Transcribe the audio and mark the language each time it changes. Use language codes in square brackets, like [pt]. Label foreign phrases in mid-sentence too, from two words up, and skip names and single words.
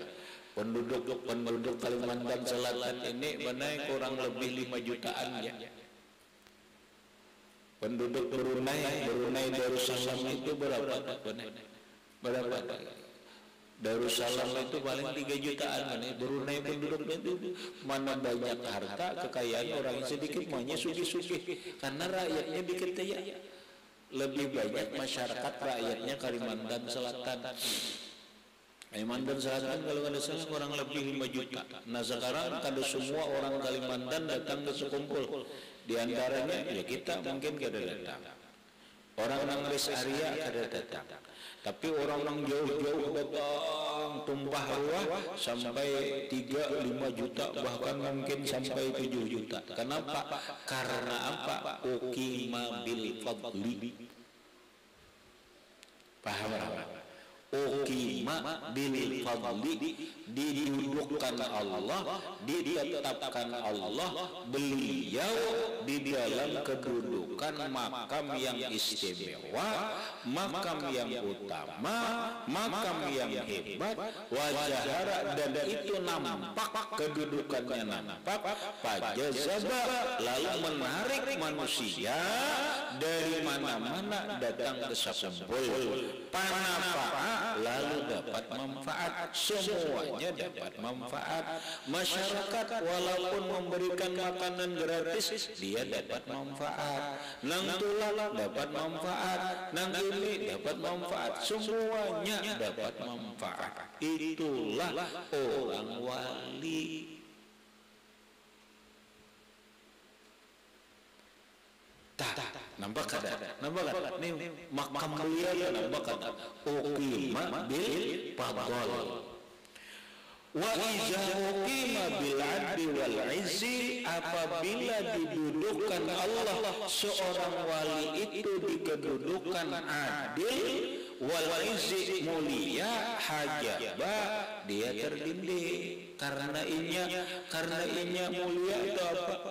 [id] Penduduk Kalimantan Selatan ini benar kurang lebih 5 jutaan ya. Penduduk Brunei Darussalam itu berapa? Darussalam itu paling 3 jutaan. Brunei penduduknya itu mana banyak harta, kekayaan orang sedikit, maunya sugih-sugih. Karena rakyatnya dikit ya. Lebih banyak masyarakat rakyatnya Kalimantan Selatan. Kalimantan Selatan kalau ada salah kurang lebih 5 juta. [bjn] Nah sekarang kada semua orang Kalimantan datang ke sekumpul. Di antaranya ya kita mungkin kada datang. Orang nang rest area kada datang. [id] Tapi orang nang jauh-jauh datang tumpah ruah sampai 3-5 juta bahkan mungkin sampai 7 juta. Kenapa? Karena apa? [ar] أقيم بالفضل. [id] Paham? [ar] أقيم بالفضل, [id] didudukkan Allah, ditetapkan Allah beliau di dalam kedudukan makam yang istimewa, makam yang utama, makam yang hebat, wajahara, dan itu nampak, kedudukannya nampak, pajazaba, lalu menarik manusia dari mana-mana datang ke sekumpul. [bjn] Panapa lalu dapat manfaat, semuanya dapat manfaat. [id] Masyarakat walaupun memberikan makanan gratis dia dapat manfaat, [bjn] nang tulak dapat manfaat, nang ini dapat manfaat, semuanya dapat manfaat. [id] Itulah orang wali. [bjn] Nampak kada? Nih makam beliau nampak kada? [ar] أقيم بالفضل وإذا أقيم بالعدل والعز, [id] apabila didudukkan Allah seorang wali itu di kedudukan [ar] عدل والعز [id] mulia, hajaba dia terdinding. [bjn] Karena inya mulia itu apa?